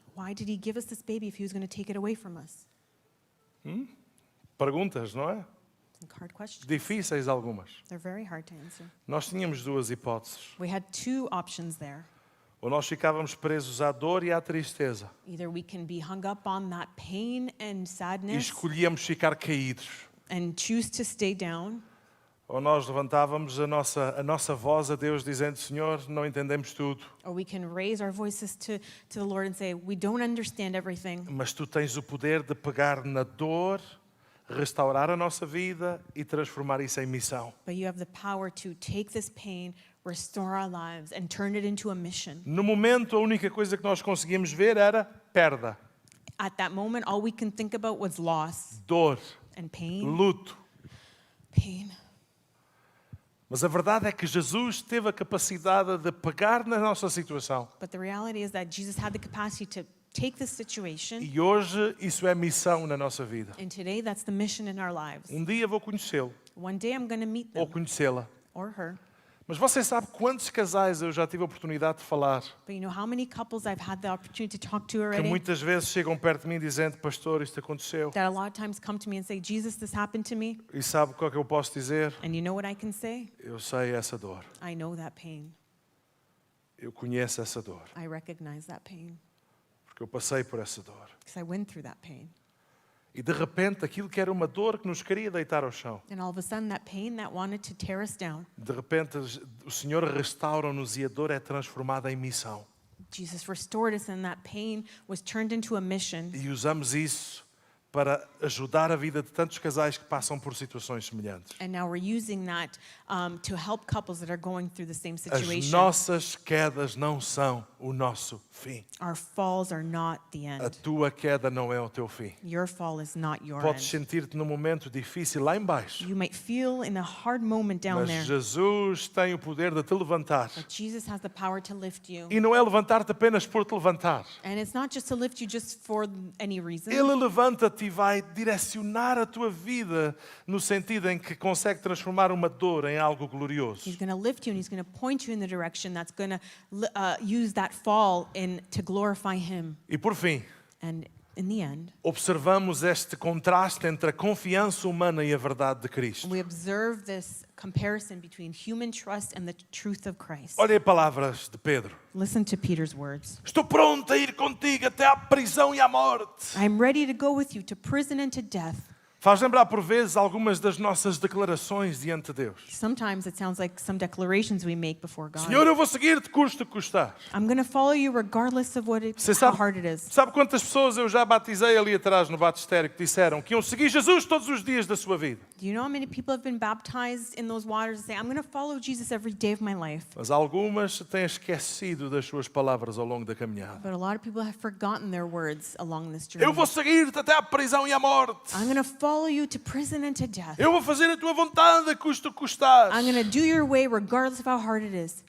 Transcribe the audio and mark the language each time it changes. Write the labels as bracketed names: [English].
[English] Why did he give us this baby if he was going to take it away from us? [Portuguese] Perguntas, não é? [English] Some hard questions. [Portuguese] Difíceis algumas. [English] They're very hard to answer. [Portuguese] Nós tínhamos duas hipóteses. [English] We had two options there. [Portuguese] Ou nós ficávamos presos à dor e à tristeza [English] Either we can be hung up on that pain and [Portuguese] e [English] sadness [Portuguese] escolhíamos ficar caídos. [English] and choose to stay down, [Portuguese] Ou nós levantávamos a nossa voz a Deus dizendo, Senhor, não entendemos tudo, [English] or we can raise our voices to the Lord and say, we don't understand everything, [Portuguese] mas Tu tens o poder de pegar na dor, restaurar a nossa vida e transformar isso em missão. [English] but you have the power to take this pain, restore our lives, and turn it into a mission. [Portuguese] No momento, a única coisa que nós conseguíamos ver era perda, [English] At that moment, all we can think about was loss [Portuguese] dor, [English] and pain. [Portuguese] luto. [English] Pain. [Portuguese] Mas a verdade é que Jesus teve a capacidade de pegar na nossa situação. [English] But the reality is that Jesus had the capacity to take this situation, [Portuguese] E hoje isso é missão na nossa vida. [English] and today that's the mission in our lives. [Portuguese] Um dia vou conhecê-lo [English] One day I'm going to meet [Portuguese] ou [English] them [Portuguese] conhecê-la. [English] or her. [Portuguese] Mas você sabe quantos casais eu já tive a oportunidade de falar [English] But you know how many couples I've had the opportunity to talk to [Portuguese] que [English] already? [Portuguese] muitas vezes chegam perto de mim dizendo, pastor, isto aconteceu. [English] That a lot of times come to me and say, Jesus, this happened to me. [Portuguese] E sabe qual é que eu posso dizer? [English] And you know what I can say? [Portuguese] Eu sei essa dor. [English] I know that pain. [Portuguese] Eu conheço essa dor. [English] I recognize that pain [Portuguese] Porque eu passei por essa dor. [English] because I went through that pain. [Portuguese] E de repente aquilo que era uma dor que nos queria deitar ao chão. [English] And all of a sudden, that pain that wanted to tear us down, [Portuguese] De repente o Senhor restaura-nos e a dor é transformada em missão. [English] Jesus restored us, and that pain was turned into a mission. [Portuguese] E usamos isso para ajudar a vida de tantos casais que passam por situações semelhantes. [English] And now we're using that to help couples that are going through the same [Portuguese] As [English] situation. [Portuguese] nossas quedas não são o nosso fim. [English] Our falls are not the [Portuguese] A [English] end. [Portuguese] tua queda não é o teu fim. [English] Your fall is not your [Portuguese] Podes [English] end. [Portuguese] sentir-te num momento difícil lá embaixo, [English] You might feel in a hard moment down [Portuguese] mas [English] there, [Portuguese] Jesus tem o poder de te levantar. [English] but Jesus has the power to lift you. [Portuguese] E não é levantar-te apenas por te levantar. [English] And it's not just to lift you just for any reason. [Portuguese] Ele levanta-te e vai direcionar a tua vida no sentido em que consegue transformar uma dor em algo glorioso. [English] He's going to lift you, and he's going to point you in the direction that's going to use that fall to glorify him. [Portuguese] E por fim, [English] And in the end, [Portuguese] observamos este contraste entre a confiança humana e a verdade de Cristo. [English] we observe this comparison between human trust and the truth of Christ. [Portuguese] Olha as palavras de Pedro. [English] Listen to Peter's words. [Portuguese] Estou pronto a ir contigo até à prisão e à morte. [English] I'm ready to go with you to prison and to death. [Portuguese] Faz lembrar por vezes algumas das nossas declarações diante de Deus. [English] Sometimes it sounds like some declarations we make before God. [Portuguese] Senhor, eu vou seguir-te custe o que custar. [English] I'm going to follow you regardless of [Portuguese] Você [English] how hard it is. [Portuguese] sabe quantas pessoas eu já batizei ali atrás no batistério que disseram que iam seguir Jesus todos os dias da sua vida? [English] Do you know how many people have been baptized in those waters and say, I'm going to follow Jesus every day of my life? [Portuguese] Mas algumas têm esquecido das suas palavras ao longo da caminhada. [English] But a lot of people have forgotten their words along this journey. [Portuguese] Eu vou seguir-te até à prisão e à morte. [English] I'm going to follow you to prison and to death. [Portuguese] Eu vou fazer a tua vontade, custe o que custar. [English] I'm going to do your way regardless of how hard it is.